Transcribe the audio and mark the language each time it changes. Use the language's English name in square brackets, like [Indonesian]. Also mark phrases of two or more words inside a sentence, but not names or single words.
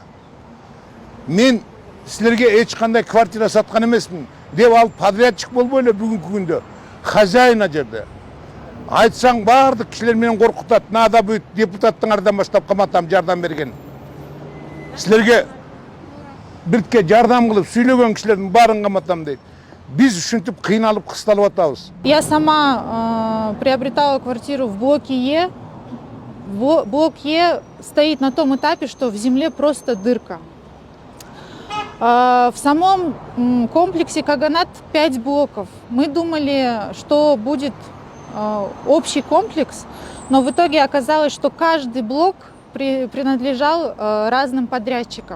[Kyrgyz] Мен силерге эч кандай квартира саткан эмесмин деп ал подрядчик болбой эле бүгүнкү күндө хозяин жерде. Айтсаң баардык кишилер менен коркутат. Нада бүт депутаттыңардан баштап каматам жардам берген. Силерге биртке жардам кылып сүйлөгөн кишилердин баарын каматам дейт. Биз ушинтип кыйналып кысталып атабыз. [Russian] Я сама приобретала квартиру в блоке Е. Блок Е стоит на том этапе, что в земле просто дырка. В самом комплексе Каганат 5 блоков. Мы думали, что будет общий комплекс, но в итоге оказалось, что каждый блок принадлежал разным подрядчикам.